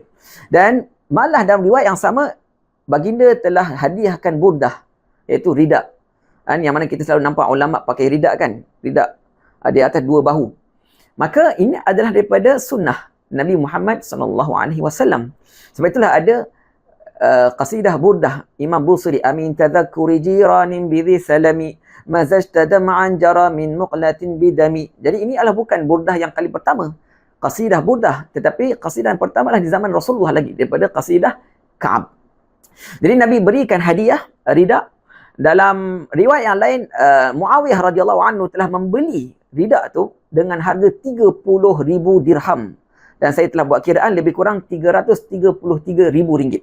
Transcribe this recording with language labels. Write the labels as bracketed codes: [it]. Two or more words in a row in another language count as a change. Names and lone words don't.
[ms] Dan malah dalam riwayat yang sama, baginda telah hadiahkan burdah, iaitu ridak. Yang mana kita selalu nampak ulama pakai ridak kan? Ridak di atas 2 bahu. Maka ini adalah daripada sunnah Nabi Muhammad SAW. Sebab itulah ada qasidah burdah Imam Busiri, [ar] أمن تذكر جيران بذي سلم مزجت دمعا جرى من مقلة بدم. [ms] Jadi ini adalah bukan burdah yang kali pertama, qasidah burdah, tetapi qasidah yang pertama adalah di zaman Rasulullah lagi, daripada qasidah Ka'ab. Jadi Nabi berikan hadiah ridak. Dalam riwayat yang lain, Muawiyah [ar] رضي الله عنه [ms] telah membeli ridak tu dengan harga 30,000 dirham, dan saya telah buat kiraan lebih kurang 333,000 ringgit.